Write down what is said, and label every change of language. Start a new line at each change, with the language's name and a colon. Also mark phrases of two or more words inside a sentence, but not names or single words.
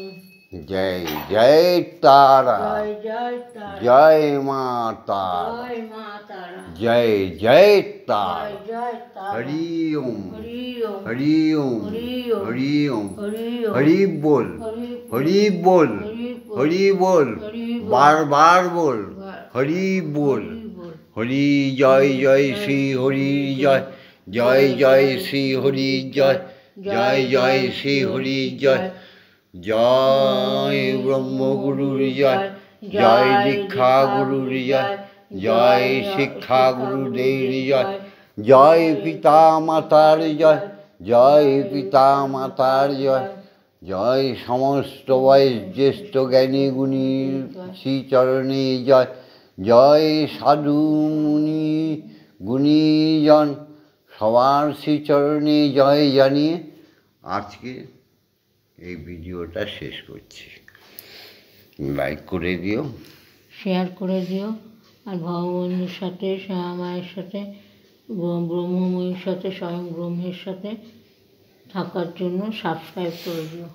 Bangla: জয় জয় তারা জয় জয় তারা জয় মা তারা জয় মা তারা জয় জয় তারা জয় জয় তারা হরি ওম হরি ওম হরি ওম হরি ওম হরি ওম হরি হরি ওম
Hindi: बोल
Bangla: হরি
Hindi: हरि बोल
Bangla: হরি
Hindi: हरि बोल हरि बोल। बार बार बोल हरि बोल
Bangla: হরি বল
Hindi: हरि जय जय श्री हरि जय जय जय श्री हरि जय जय जय श्री हरि जय
Bangla: জয় ব্রহ্ম গুরু জয় জয় দীক্ষা গুরু জয় জয় শিক্ষা গুরুদেব জয় জয় পিতা মাতার জয় জয় পিতা মাতার জয় জয় সমস্ত বয়স জ্যেষ্ঠ জ্ঞানী গুণী শ্রীচরণে জয় জয় সাধু মুনি গুণীজন সবার শ্রীচরণে জয় জানিয়ে আজকে এই ভিডিওটা শেষ করছি। লাইক করে দিও, শেয়ার করে দিও, আর ভগবন্ধুর সাথে শ্যামা মায়ের সাথে ব্রহ্মময়ীর সাথে স্বয়ং ব্রহ্মের সাথে থাকার জন্য সাবস্ক্রাইব করে দিও।